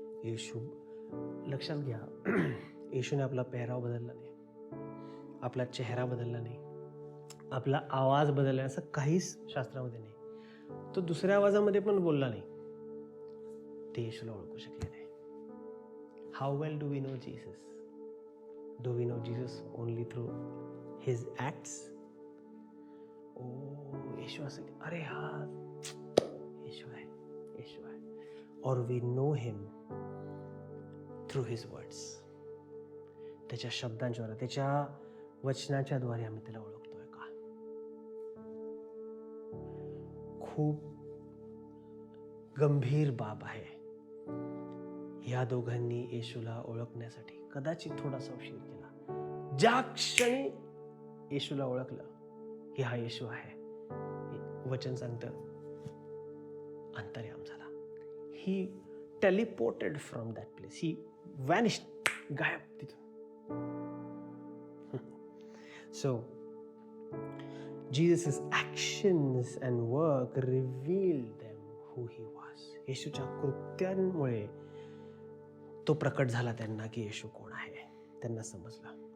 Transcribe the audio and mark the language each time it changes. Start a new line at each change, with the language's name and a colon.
Marathi: येशू, लक्षात घ्या, येशूने आपला पेहराव बदलला नाही, आपला चेहरा बदलला नाही, आपला आवाज बदलला, असं काहीच शास्त्रामध्ये नाही. तो दुसऱ्या आवाजामध्ये पण बोलला नाही. ते येशूला ओळखू शकले नाही.
English: How well do we know Jesus? Do we know Jesus only through his acts?
Marathi: ओ, येशू असं, अरे हा येशू आहे, येशू आहे.
English: और we know him through his words.
Marathi: त्याच्या शब्दांच्या, त्याच्या वचनाच्या द्वारे आम्ही त्याला ओळखतोय का? खूप गंभीर बाब आहे. या दोघांनी येशूला ओळखण्यासाठी कदाचित थोडासा उशीर केला. ज्या क्षणी येशूला ओळखलं की हा येशू आहे, वचन सांगतं अंतर्याम झाला.
English: He teleported from that place. He vanished,
Marathi: गायब तिथून.
English: So, Jesus' actions and work revealed them who he was.
Marathi: येशूच्या कृत्यांमुळे तो प्रकट झाला त्यांना की येशू कोण आहे, त्यांना समजलं.